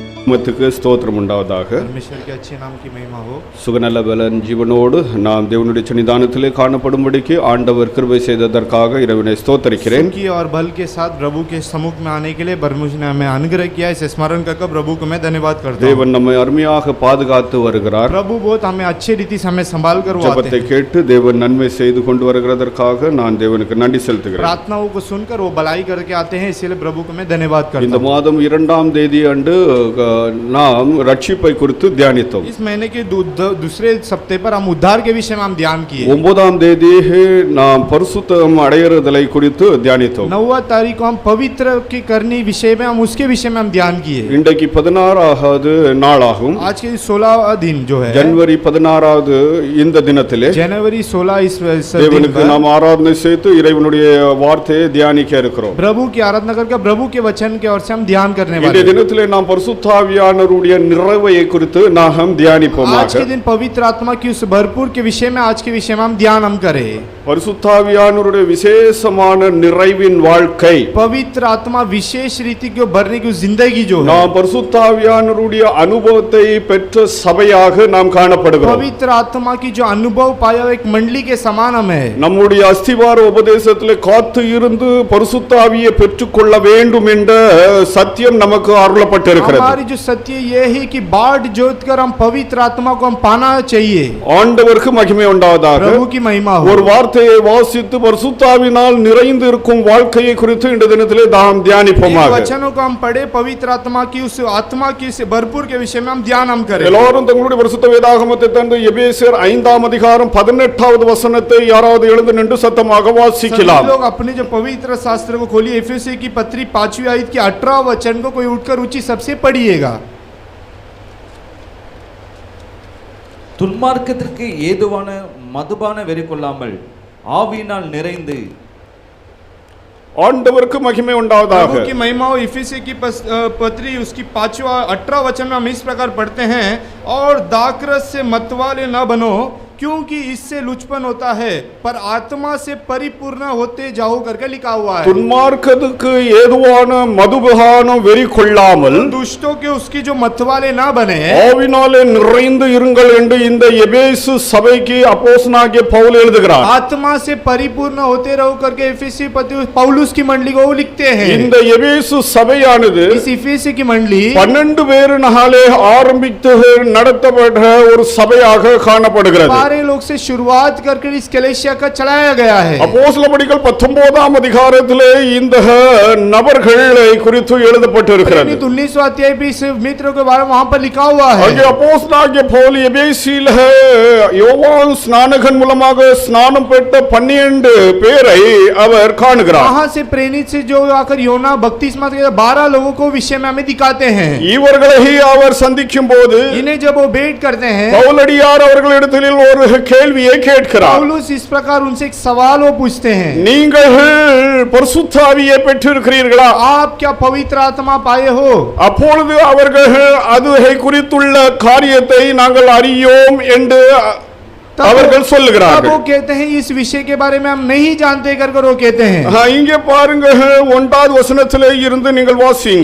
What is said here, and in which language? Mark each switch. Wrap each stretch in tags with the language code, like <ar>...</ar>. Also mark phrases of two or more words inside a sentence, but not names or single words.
<ta>ஸ்தோத்திரம் உண்டாவதாக.</ta> <hi>परमेश्वर के अच्छे नाम की महिमा हो.</hi> <ta>சுகநல பலன் ஜீவனோடு நாம் தேவனுடைய சன்னிதானத்திலே காணப்படும்படிக்கு ஆண்டவர் கிருபை செய்ததற்காக இறைவனை ஸ்தோத்திரிக்கிறேன்.</ta> <hi>सुखी और बल के साथ प्रभु के सम्मुख में आने के लिए परमेश्वर ने हमें अनुग्रह किया है. इसे स्मरण कर प्रभु को मैं धन्यवाद करता हूं.</hi> <ta>தேவன் நம்மை அருமையாக பாதுகாத்து வருகிறார்.</ta> <hi>प्रभु बहुत हमें अच्छे रीति से हमें संभाल कर वो आते</hi> <ta>ஜெபத்தை கேட்டு தேவன் நன்மை செய்து கொண்டு வருகிறதற்காக நான் தேவனுக்கு நன்றி செலுத்துகிறேன்.</ta> <hi>प्रार्थनाओं को सुनकर वो भलाई करके आते हैं, इसलिए प्रभु को मैं धन्यवाद करता हूं.</hi> <ta>இந்த மாதம் 2ஆம் தேதி அன்று நாம் ரட்சிப்பை குறித்து தியானித்தோம்.</ta> <hi>इस महीने के दूसरे सप्ताह पर हम उद्धार के विषय में हम ध्यान किए.</hi> <ta>9ஆம் தேதி நாம் பரிசுத்தம் அடையறதலை குறித்து தியானித்தோம்.</ta> <hi>9 तारीख को हम पवित्र की करनी विषय में हम उसके विषय में हम ध्यान किए.</hi> <ta>இன்றைக்கு 16வது நாளாகும்.</ta> <hi>आज के 16वां दिन जो है</hi> <ta>ஜனவரி 16வது இந்த தினத்திலே</ta> <hi>जनवरी 16 इस</hi> <ta>தேவனுக்கு நாம் ஆராதனை செய்து இறைவனுடைய வார்த்தையை தியானிக்க இருக்கிறோம்.</ta> <hi>प्रभु की आराधना करके प्रभु के वचन के ओर से हम ध्यान करने वाले हैं.</hi> <ta>இந்த தினத்திலே நாம் பரிசுத்த ஆவியானவருடைய நிறைவை குறித்து நாம் தியானிப்போம்.</ta> <hi>आज के दिन पवित्र आत्मा की उस भरपूर के विषय में आज के विषय में हम ध्यान करें.</hi> <ta>பரிசுத்த ஆவியானவருடைய விசேஷமான நிறைவின் வாழ்க்கை,</ta> <hi>पवित्र आत्मा विशेष रीति को भरने की जिंदगी जो है,</hi> <ta>நாம் பரிசுத்த ஆவியானவருடைய அனுபவத்தை பெற்ற சபையாக நாம் காணப்படுகிறோம்.</ta> <hi>पवित्र आत्मा की जो अनुभव पाया एक मंडली के समान हम है.</hi> <ta>நம்முடைய அஸ்திவார உபதேசத்திலே காத்து இருந்து பரிசுத்த ஆவியை பெற்றுக்கொள்ள வேண்டும் என்ற சத்தியம் நமக்கு அருளப்பட்டிருக்கிறது.</ta> <hi>हमारी जो सत्य ये है कि बाट जोत कर हम पवित्र आत्मा को हम पाना चाहिए.</hi> <ta>ஆண்டவருக்கு மகிமை உண்டாவதாக.</ta> <hi>प्रभु की महिमा हो.</hi> <ta>ஒரு வார்த்தையை வாசித்து பரிசுத்த ஆவியினால் நிறைந்து இருக்கும் வாழ்க்கையை குறித்து இந்த தினத்திலே நாம் தியானிப்போமாக.</ta> <hi>वचनों को हम पढ़े, पवित्र आत्मा की उस आत्मा की उस भरपूर के विषय में हम ध्यान करें.</hi> <ta>எல்லாரும் தங்களுடைய பரிசுத்த வேதாகமத்தை தந்து எபேசியர் 5ஆம் அதிகாரம் 18வது வசனத்தை யாராவது எழுந்து நின்று சத்தமாக வாசிக்கலாம்.</ta> <hi>लोग अपने जो पवित्र शास्त्र को खोलिए. एफेसी की पत्री 5वीं आयत की 18 वचन को कोई उठकर ऊंची सबसे पढ़िएगा.</hi> <ta>துன்மார்க்கத்திற்கு ஏதுவான மதுபான வெறி கொள்ளாமல் ஆவியினால் நிறைந்து ஆண்டவருக்கு மகிமை உண்டாவதாக.</ta> <hi>प्रभु की महिमा हो. एफेसी की पत्री उसकी 5वां 18 वचन में हम इस प्रकार पढ़ते हैं, और दाखरस से मतवाले न बनो क्योंकि इससे लुचपन होता है, पर आत्मा से परिपूर्ण होते जाओ करके लिखा हुआ है.</hi> <ta>துன்மார்க்கத்துக்கு ஏதுவான மதுபான வெறி கொள்ளாமல்</ta> <hi>दुष्टों के उसकी जो मतवाले ना बने,</hi> <ta>ஆவினாலே நிறைந்து இருங்கள் என்று இந்த எபேசு சபைக்கு அப்போஸ்தலனாகிய பவுல் எழுதுகிறார்.</ta> <hi>आत्मा से परिपूर्ण होते रहो करके एफेसी पत्री पौलुस की मंडली को वो लिखते हैं.</hi> <ta>இந்த எபேசு சபையானது</ta> <hi>इस एफेसी की मंडली</hi> <ta>12 பேரினாலே ஆரம்பித்து நடத்தப்பட்ட ஒரு சபையாக காணப்படுகிறது.</ta> <hi>लोग से शुरुआत करके इस कलीसिया का चलाया गया है.</hi> <ta>அப்போஸ்தலர்கள் 19ஆம் அதிகாரத்திலே இந்த நபர்களை குறித்து எழுதப்பட்டிருக்கிறது.</ta> <hi>19वां अध्याय भी इस मित्रों के बारे में वहां पर लिखा हुआ है.</hi> <ta>அங்கே அப்போஸ்தலனாகிய பவுல் எபேசியிலே யோவான் ஸ்நானகன் மூலமாக ஸ்நானம் பெற்ற 12 பேரை அவர் காணுகிறார்.</ta> <hi>वहां से प्रेरित से जो आकर योना बपतिस्मा के 12 लोगों को विषय में हमें दिखाते हैं.</hi> <ta>இவர்களை அவர் சந்திக்கும் போது</ta> <hi>इन्हें जब वो भेंट करते हैं,</hi> <ta>பவுலடியார் அவர்களிடத்தில் ஒரு கேள்வியை கேட்கிறார்.</ta> <hi>पौलुस इस प्रकार उनसे एक सवाल वो पूछते हैं,</hi> <ta>நீங்கள் பரிசுத்த ஆவியை பெற்றிருக்கிறீர்களா?</ta> <hi>आप क्या पवित्र आत्मा पाए हो?</hi> <ta>அப்பொழுது அவர்கள் அதுவை குறித்துள்ள காரியத்தை நாங்கள் அறியோம் என்று அவர்கள் சொல்லுகிறார்கள்.</ta> <hi>वो कहते हैं इस विषय के बारे में हम नहीं जानते कर वो कहते हैं.</hi> <ta>இங்கே பாருங்க 1வது வசனத்திலே இருந்து நீங்கள் வாசியுங்கள்.</ta>